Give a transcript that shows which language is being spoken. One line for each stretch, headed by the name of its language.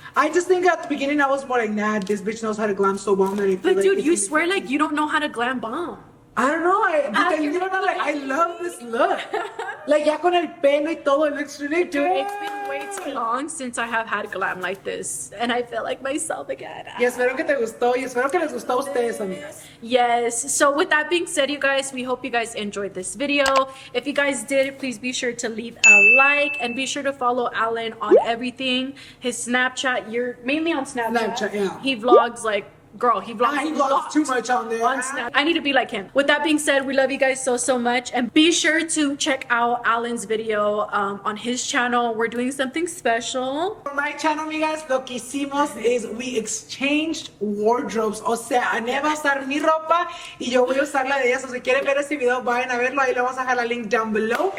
English: I just think at the beginning I was more like, nah, this bitch knows how to glam so bomb that I feel But like dude, you swear like you don't know how to glam bomb. I don't know, you know, like I love this look.
Spanish: Like ya con el pelo y todo,
English: it looks really Dude, good. it's been way too long since I have had glam like this, and I feel like myself again.
Spanish: Y espero que te gustó, y espero que les gustó a ustedes, amigas.
English: Yes, so with that being said, you guys, we hope you guys enjoyed this video. If you guys did, please be sure to leave a like, and be sure to follow Alan on everything. His Snapchat, you're mainly on Snapchat. Yeah. He vlogs like, girl, he vlogs, He vlogs too much on there. on Snap. I need to be like him. With that being said, we love you guys so much, and be sure to check out Alan's video on his channel. We're doing something special. For my channel,
Spanish: amigas, lo que hicimos
English: is we exchanged wardrobes.
Spanish: O sea, Annette va a usar mi ropa y yo voy a usar la de ella. So si quieren ver este video, vayan a verlo. Ahí le vamos a dejar la
English: link down below.